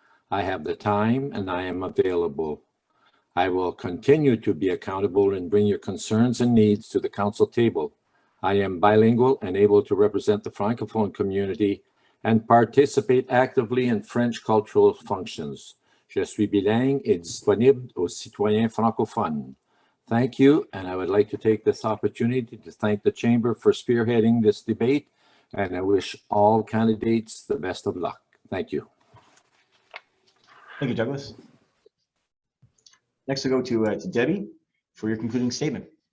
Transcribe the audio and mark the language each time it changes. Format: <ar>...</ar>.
<en>I have the time and I am available. I will continue to be accountable and bring your concerns and needs to the council table. I am bilingual and able to represent the Francophone community and participate actively in French cultural functions.</en> <fr>Je suis bilingue et disponible aux citoyens francophones.</fr> <en>Thank you, and I would like to take this opportunity to thank the Chamber for spearheading this debate, and I wish all candidates the best of luck. Thank you. Thank you, Douglas. Next, we'll go to Debbie for your concluding statement.</en>